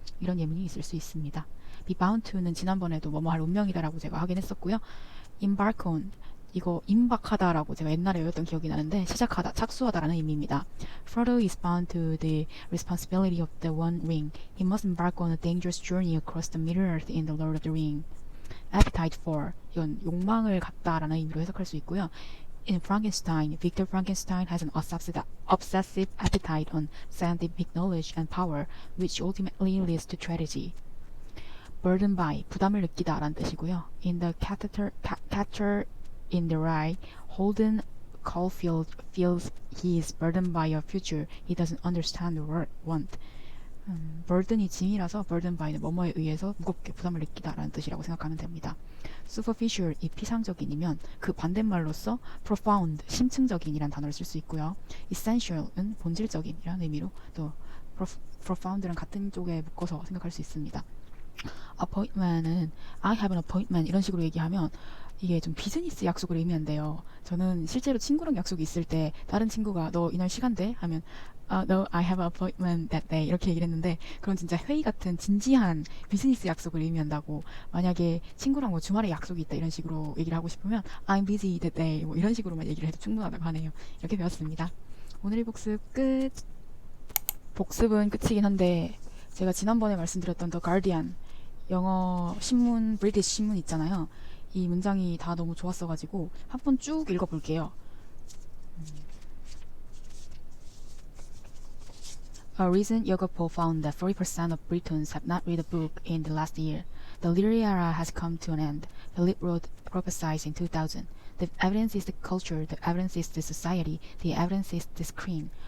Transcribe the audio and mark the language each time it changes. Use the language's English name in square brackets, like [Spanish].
[Korean] 이런 예문이 있을 수 있습니다. be bound to는 지난번에도 뭐뭐 할 운명이다라고 제가 하긴 했었고요. embark on 이거 임박하다라고 제가 옛날에 외웠던 기억이 나는데 시작하다, 착수하다라는 의미입니다. [English] Frodo is bound to the responsibility of the One Ring. He must embark on a dangerous journey across the Middle-earth in the Lord of the Ring. [Korean] Appetite for 이건 욕망을 갖다라는 의미로 해석할 수 있고요. [English] In Frankenstein, Victor Frankenstein has an obsessive appetite on scientific knowledge and power, which ultimately leads to tragedy. [Korean] Burden by, 부담을 느끼다라는 뜻이고요. [English] In the Catcher in the Rye, Holden Caulfield feels he is burdened by a future he doesn't understand or want. [Korean] burden이 짐이라서 burden by는 뭐뭐에 의해서 무겁게 부담을 느끼다라는 뜻이라고 생각하면 됩니다. superficial, 이 피상적인이면 그 반대말로서 profound, 심층적인이란 단어를 쓸 수 있고요. essential은 본질적인이라는 의미로 또 profound랑 같은 쪽에 묶어서 생각할 수 있습니다. appointment은 [English] I have an appointment [Korean] 이런 식으로 얘기하면 이게 좀 비즈니스 약속을 의미한대요. 저는 실제로 친구랑 약속이 있을 때 다른 친구가 너 이날 시간 돼? 하면 [English] no, I have an appointment that day [Korean] 이렇게 얘기를 했는데 그건 진짜 회의 같은 진지한 비즈니스 약속을 의미한다고 만약에 친구랑 뭐 주말에 약속이 있다 이런 식으로 얘기를 하고 싶으면 [English] I'm busy that day [Korean] 뭐 이런 식으로만 얘기를 해도 충분하다고 하네요. 이렇게 배웠습니다. 오늘의 복습 끝. 복습은 끝이긴 한데 제가 지난번에 말씀드렸던 The Guardian 영어 신문, 브리티시 신문 있잖아요. 이 문장이 다 너무 좋았어가지고 한 번 쭉 읽어볼게요. [English] A recent yoga poll found that 40% of Britons have not read a book in the last year. The literary era has come to an end. Philip Roth prophesied in 2000. The evidence is the culture, the evidence is the society, the evidence is the screen.